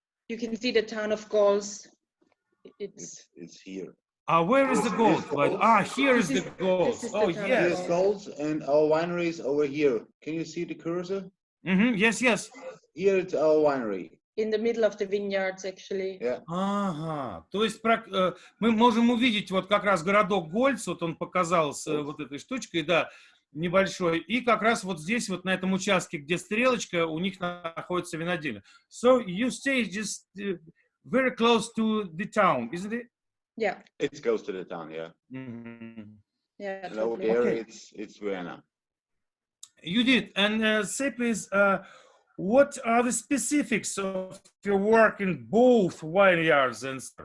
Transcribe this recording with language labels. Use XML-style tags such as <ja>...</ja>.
<en>You can see the town of Gauls. It's here. Where is the gold? Here is the gold. Oh, yes. Here's gold, and our winery is over here. Can you see the cursor? Yes, yes. Here it's our winery. In the middle of the vineyards, actually. Yeah.</en> <ru>Ага, то есть мы можем увидеть вот как раз городок Гольц, вот он показал с вот этой штучкой, да, небольшой, и как раз вот здесь, вот на этом участке, где стрелочка, у них находится винодельня.</ru> <en>So you stay just very close to the town, isn't it? Yeah. It's close to the town, yeah. Yeah. And over there, it's Vienna. Judith, and say please, what are the specifics of your work in both vineyards and?</en>